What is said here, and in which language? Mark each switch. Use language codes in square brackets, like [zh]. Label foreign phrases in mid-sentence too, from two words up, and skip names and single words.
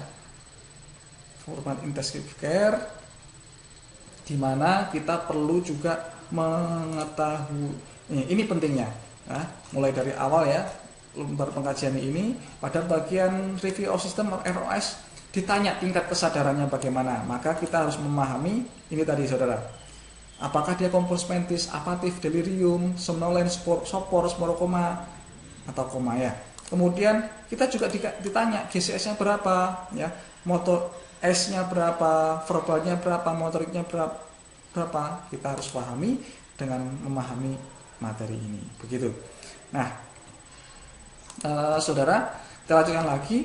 [id] Format intensive care di mana kita perlu juga mengetahui ini pentingnya. Nah, mulai dari awal ya lembar pengkajian ini pada bagian [en] review of system [id] ROS ditanya tingkat kesadarannya bagaimana. Maka kita harus memahami ini tadi saudara. Apakah dia kompos mentis, apatif, delirium, somnolen, sopor, koma atau koma ya. Kemudian kita juga ditanya GCS-nya berapa ya, motor S-nya berapa, verbalnya berapa, motoriknya berapa. Kita harus pahami dengan memahami materi ini. Begitu. Nah, saudara, kita lanjutkan lagi.